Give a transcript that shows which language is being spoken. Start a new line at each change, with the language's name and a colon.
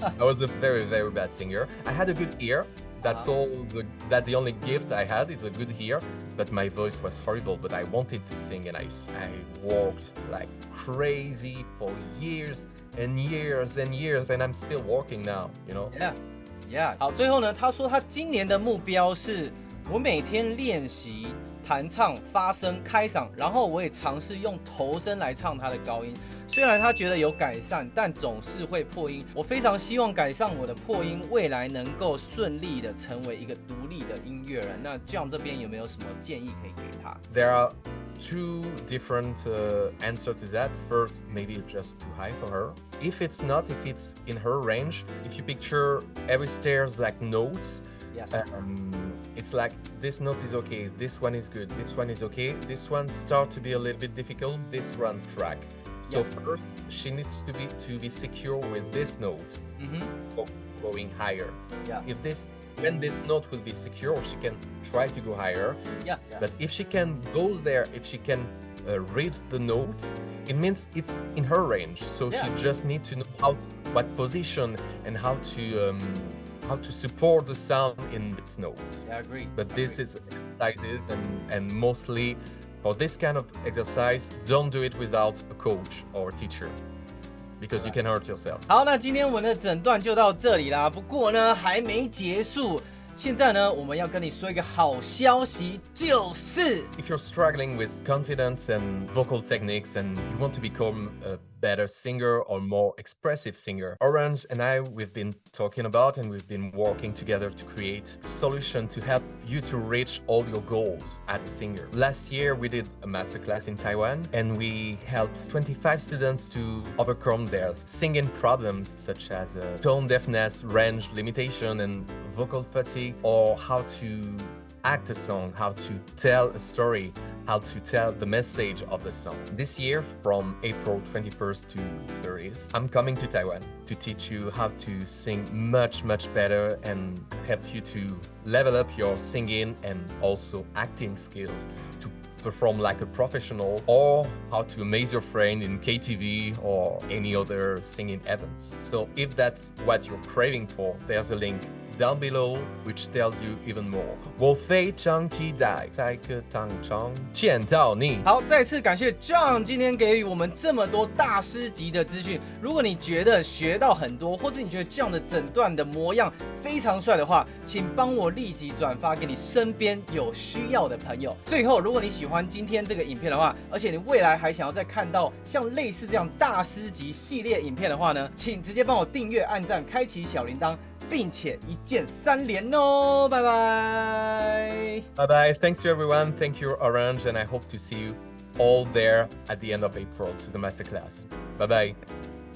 English: I was a very, very bad singer. I had a good ear. That's all. That's the only gift I had. It's a good ear, but my voice was horrible. But I wanted to sing, and I worked like crazy for years and years and years, and I'm still working now. You know. Yeah.
Chinese: 好，最后呢，他说他今年的目标是，我每天练习弹唱、发声、开嗓，然后我也尝试用头声来唱他的高音。虽然他觉得有改善，但总是会破音。我非常希望改善我的破音，未来能够顺利的成为一个独立的音乐人。那 John 这边有没有什么建议可以给他
English: ？There are two different answers to that. First, maybe it's just too high for her. If it's not, if it's in her range, if you picture every stairs like notes. Yes. It's like this note is okay, this one is good, this one is okay, this one start to be a little bit difficult, this one track. So first, she needs to be secure with this note, going higher. Yeah. When this note will be secure, she can try to go higher. Yeah. But if she can goes there, if she can reach the note, it means it's in her range. So she just needs to know what position and how to support the sound in this note. Yeah, I agree. But this is exercises and mostly for this kind of exercise, don't do it without a coach or a teacher because you can hurt yourself.
Chinese: 好，那今天我们的诊断就到这里啦。不过呢，还没结束。现在呢，我们要跟你说一个好消息，就是
English: If you're struggling with confidence and vocal techniques and you want to become a better singer or more expressive singer, Orange and I, we've been talking about and we've been working together to create a solution to help you to reach all your goals as a singer. Last year, we did a masterclass in Taiwan and we helped 25 students to overcome their singing problems such as tone deafness, range limitation, and vocal fatigue, or how to act a song, how to tell a story, how to tell the message of the song. This year, from April 21st to 30th, I'm coming to Taiwan to teach you how to sing much, much better and help you to level up your singing and also acting skills to perform like a professional, or how to amaze your friend in KTV or any other singing events. So if that's what you're craving for, there's a link down below which tells you even more.
Chinese: 我非常期待在课堂中见到你。好，再次感谢 John 今天给予我们这么多大师级的资讯。如果你觉得学到很多，或是你觉得 John 的诊断的模样非常帅的话，请帮我立即转发给你身边有需要的朋友。最后，如果你喜欢今天这个影片的话，而且你未来还想要再看到像类似这样大师级系列影片的话呢，请直接帮我订阅、按赞、开启小铃铛，并且一键3连哦！拜拜。
English: Bye bye. Thanks to everyone. Thank you, Orange, and I hope to see you all there at the end of April to the masterclass. Bye bye.